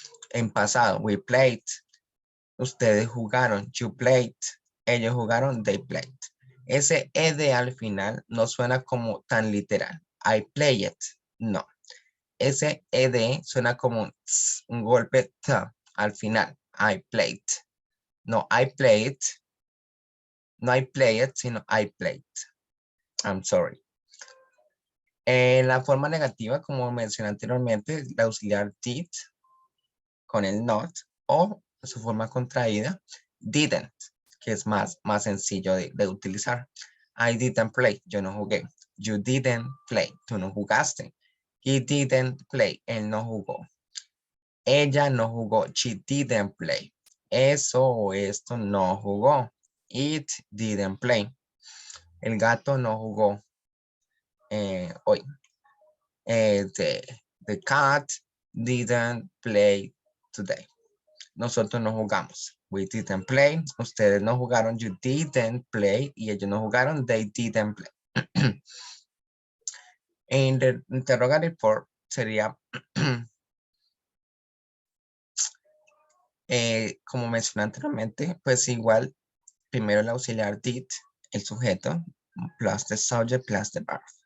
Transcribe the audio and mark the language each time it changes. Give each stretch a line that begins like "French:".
Spanish: En pasado,
English: we played.
Spanish: Ustedes jugaron.
English: You played.
Spanish: Ellos jugaron.
English: They played.
Spanish: Ese ed al final no suena como tan literal.
English: I play it.
Spanish: No. Ese ed suena como un golpe t al final.
English: I played. No, I played. No I play it, sino I played. I'm sorry.
Spanish: En la forma negativa, como mencioné anteriormente, la auxiliar did con el not o su forma contraída, didn't, que es más sencillo de utilizar.
English: I didn't play,
Spanish: yo no jugué.
English: You didn't play,
Spanish: tú no jugaste.
English: He didn't play,
Spanish: él no jugó. Ella no jugó,
English: she didn't play.
Spanish: Eso o esto no jugó.
English: It didn't play.
Spanish: El gato no jugó hoy.
English: The cat didn't play today.
Spanish: Nosotros no jugamos.
English: We didn't play.
Spanish: Ustedes no jugaron.
English: You didn't play.
Spanish: Y ellos no jugaron.
English: They didn't play.
Spanish: En
English: the interrogative form
Spanish: sería, como mencioné anteriormente, pues igual, primero el auxiliar did, el sujeto,
English: plus the subject, plus the verb.